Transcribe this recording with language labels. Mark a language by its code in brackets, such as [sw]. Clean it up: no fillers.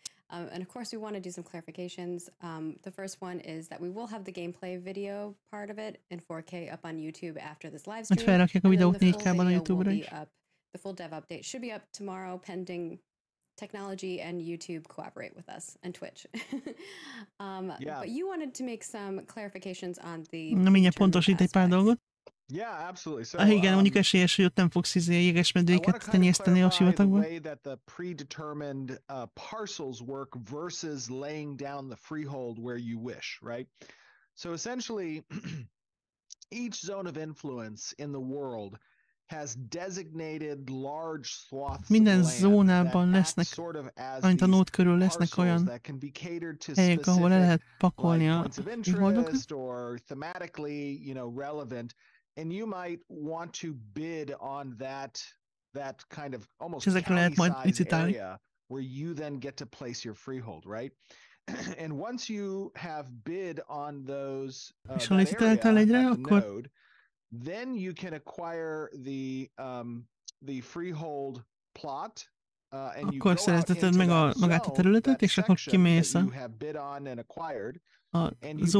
[en] And of course, we want to do some clarifications. The first one is that we will have the gameplay video part of it in 4K up on YouTube after this live stream. And then the full video will be up. The full dev update should be up tomorrow, pending technology and YouTube cooperate with us, and Twitch. But you wanted to make some clarifications on the... [hu] Na, mindjárt pontosít egy pár dolgot. [en] Yeah, absolutely. So, [hu] igen, mondjuk esélyes, hogy ott nem fogsz jégesmedvéket tenyészteni a sivatagban. [en] The way that the predetermined parcels work versus laying down the freehold where you wish, right? So essentially, each zone of influence in the world has designated large swaths [hu] minden zónában lesznek, amint a nód körül lesznek olyan helyek, ahol le lehet pakolni a freeholdokat. [en] Or thematically, relevant, and you might want to bid on that kind of almost county-sized area where you then get to place your freehold, right? And once you have bid on those that area, the node, then you can acquire the freehold plot, and you go out into that section that you have bid on and acquired, and you